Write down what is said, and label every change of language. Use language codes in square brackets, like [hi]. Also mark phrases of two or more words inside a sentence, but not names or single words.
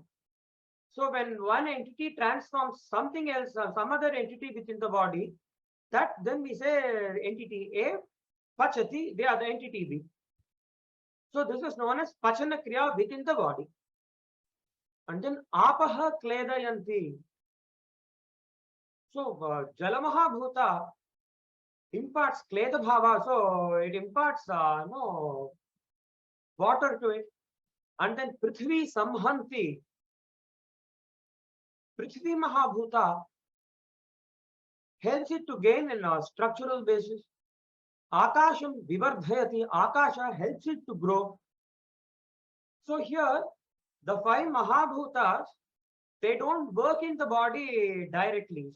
[en] So when one entity transforms something else, some other entity within the body, that then we say entity A pachati, the other entity B. So this is known as [sa] pachana kriya [en] within the body. And then [sa] apaha kledayanti. [en] So [sa] jalamaha bhuta [en] imparts [sa] kleda bhava. [en] So it imparts water to it. And then [sa] prithvi samhanti. Prithvi mahabhuta [en] helps it to gain in a structural basis. [sa] Akasham vivardhayati. [en] Akasha helps it to grow. So here, the five Mahabhutas, they don't work in the body directly.